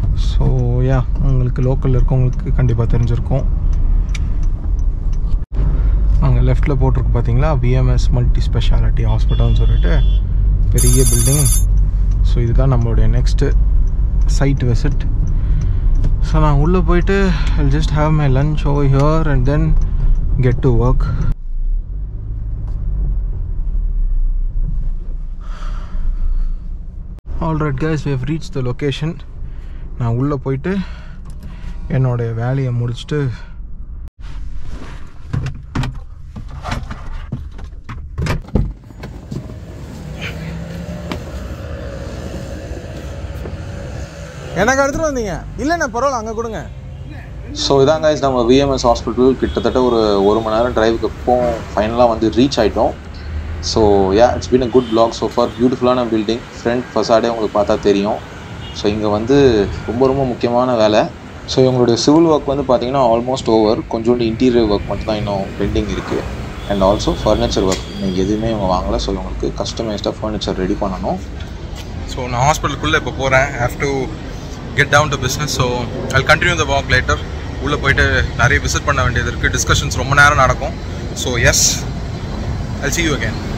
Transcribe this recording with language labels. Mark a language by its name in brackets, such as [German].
[Tamil] So yeah, உங்களுக்கு லோக்கலில் இருக்கவங்களுக்கு கண்டிப்பாக தெரிஞ்சிருக்கும். அங்கே லெஃப்டில் போட்டிருக்கு பார்த்தீங்களா, விஎம்எஸ் மல்டி ஸ்பெஷாலிட்டி ஹாஸ்பிட்டல்னு சொல்லிட்டு பெரிய பில்டிங். ஸோ இதுதான் நம்மளுடைய நெக்ஸ்ட்டு சைட் விசிட். [English] so [Tamil] நான் உள்ளே போயிட்டு [English] I'll just have my lunch over here and then get to work. Alright guys, we have reached the location. [Tamil] நான் உள்ளே போயிட்டு என்னோடைய வேலையை முடிச்சுட்டு எனக்கு எடுத்துகிட்டு வந்தீங்க. இல்லைண்ணா பரவாயில்ல, அங்கே கொடுங்க. ஸோ இதான் கைஸ் நம்ம விஎம்எஸ் ஹாஸ்பிட்டல் கிட்டத்தட்ட ஒரு 1 மணி நேரம் டிரைவுக்கு இப்போ ஃபைனலாக வந்து ரீச் ஆகிட்டோம். [English] So yeah, it's been a good block so far. பியூட்டிஃபுல்லான building, front facade [Tamil] உங்களுக்கு பார்த்தா தெரியும். ஸோ இங்கே வந்து ரொம்ப ரொம்ப முக்கியமான வேலை. ஸோ இவங்களுடைய சிவில் ஒர்க் வந்து பார்த்திங்கன்னா ஆல்மோஸ்ட் ஓவர். கொஞ்சோண்டு இன்டீரியர் ஒர்க் மட்டும் தான் இன்னும் பெண்டிங் இருக்குது. [English] and also furniture work [Tamil] இன்னும் எதுவுமே இவங்க வாங்கலை. ஸோ இவங்களுக்கு கஸ்டமைஸ்டாக ஃபர்னிச்சர் ரெடி பண்ணணும். ஸோ நான் ஹாஸ்பிட்டலுக்குள்ளே இப்போ போகிறேன். [English] Have to get down to business, so I'll continue the walk later. [Tamil] உள்ள போயிட்டு நிறைய விசிட் பண்ண வேண்டியது இருக்குது. டிஸ்கஷன்ஸ் ரொம்ப நேரம் நடக்கும். [English] So yes, I'll see you again.